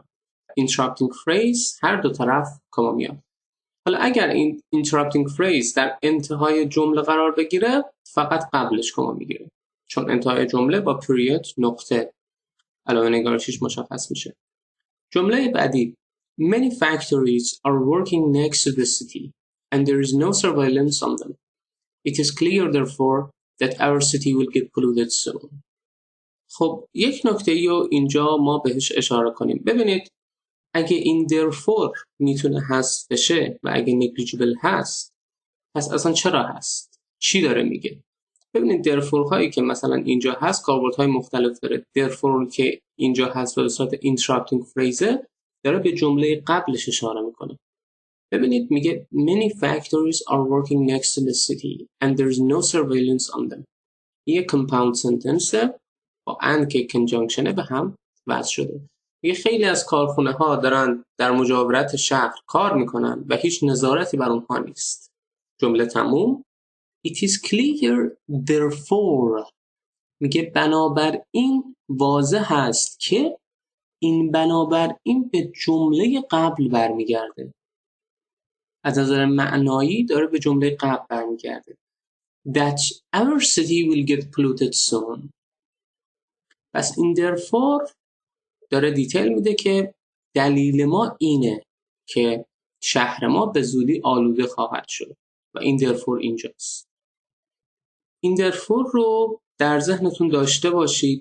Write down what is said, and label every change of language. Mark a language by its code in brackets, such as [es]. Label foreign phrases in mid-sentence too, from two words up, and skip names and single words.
[en] interrupting phrase [fa] هر دو طرف کاما میاد. حالا اگر این [en] interrupting phrase [fa] در انتهای جمله قرار بگیره فقط قبلش کاما میگیره، چون انتهای جمله با period نقطه علامه نگارشیش مشخص میشه. جمله بعدی [en] Many factories are working next to the city and there is no surveillance on them. It is clear therefore that our city will get polluted soon. [fa] خب یک نکته رو اینجا ما بهش اشاره کنیم. ببینید اگه این therefore میتونه حذف بشه و اگه negligible هست پس اصلا چرا هست؟ چی داره میگه؟ ببینید therefore هایی که مثلا اینجا هست کاربردهای مختلف داره. therefore که اینجا هست به صورت [en] interrupting phrase [fa] داره به جمله قبلش اشاره میکنه. ببینید میگه [en] many factories are working next to the city and there is no surveillance on them. [fa] یه [en] compound sentence [fa] با and که conjunction به هم وصل شده. یه خیلی از کارخونه ها دارن در مجاورت شهر کار میکنن و هیچ نظارتی بر اونها نیست. جمله تموم. [en] It is clear therefore، [fa] میگه بنابراین واضح هست که، این بنابراین به جمله قبل برمیگرده. از نظر معنایی داره به جمله قبل برمیگرده. [en] That our city will get polluted soon. [fa] پس این therefore داره دیتیل میده که دلیل ما اینه که شهر ما به زودی آلوده خواهد شد و این therefore اینجاست. این therefore رو در ذهنتون داشته باشید.